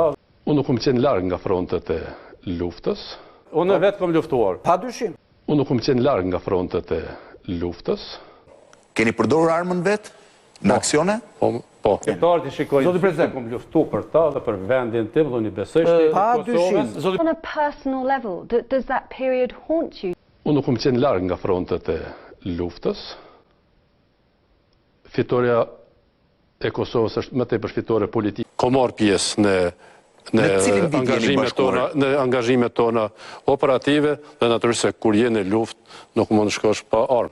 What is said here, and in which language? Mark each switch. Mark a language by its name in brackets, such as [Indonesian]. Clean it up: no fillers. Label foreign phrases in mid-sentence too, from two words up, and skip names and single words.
[Albanian] Unë nuk kom qenë larg nga frontet e luftës. Unë vetë kom luftuar. Padyshim. Unë nuk kom qenë larg nga frontet e luftës. Keni përdorur armën vet në aksione? Po. Shqiptarët i shikojnë Zoti President, kom luftu për ta dhe për vendin tim dhe unë i besoj Padyshim. [English] On a personal level, does that period haunt you? [Albanian] Unë nuk kom qenë larg nga frontet e luftës. Fitoria e Kosovës është më tepër fitore politike. Kom marrë pjesë në angazhimet tona operative dhe natyrisht se kur je në luftë nuk mund të shkosh pa armë.